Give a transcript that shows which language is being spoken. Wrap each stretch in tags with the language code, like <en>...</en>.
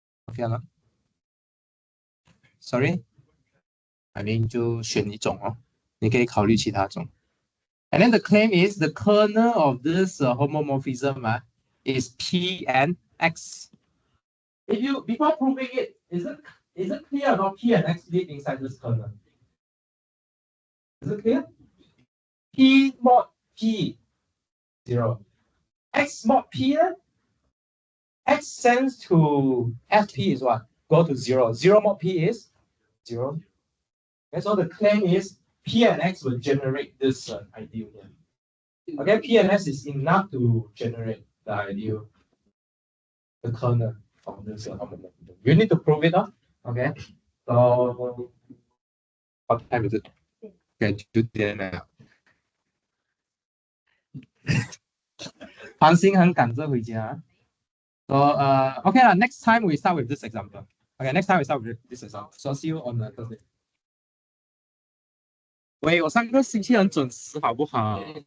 <zh>Okay 了 ？</zh> <en>Sorry， I mean</en> <zh>就选一种哦，你可以考虑其他种。</zh> <en>And then the claim is the kernel of this homomorphism is P and X. If you before proving it, is it clear about P and X live inside this kernel? Is it clear? P mod P 0. X mod P, X sends to FP is what? Go to 0. 0 mod P is 0. And so the claim is P and X will generate this ideal here. Okay, P and X is enough to generate the ideal, the kernel of this homomorphism. You need to prove it up. Okay, so what time is it?</en> <zh>Okay, 2 点了。韩星很赶着回家。</zh> <en>So okay next time we start with this example. Okay, next time we start with this example. So see you on the Thursday.</en> <zh>喂，我上个星期很准时，好不好？</zh>